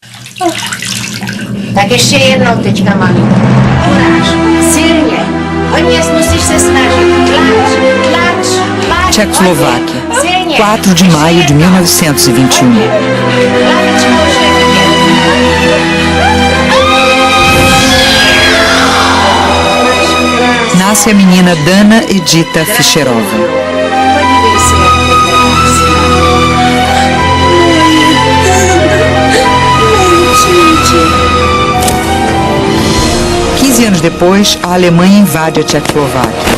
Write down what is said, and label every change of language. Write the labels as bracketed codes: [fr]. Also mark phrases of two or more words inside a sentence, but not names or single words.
[cs] Tak ještě jednou teďka, maminko. Kuráž, silně. Oni musíš se snažit. Tlač. [pt] Tchecoslováquia, 4 de maio de 1921. Nasce a menina Dana Edita Fischerova. 15 anos depois, a Alemanha invade a Tchecoslováquia.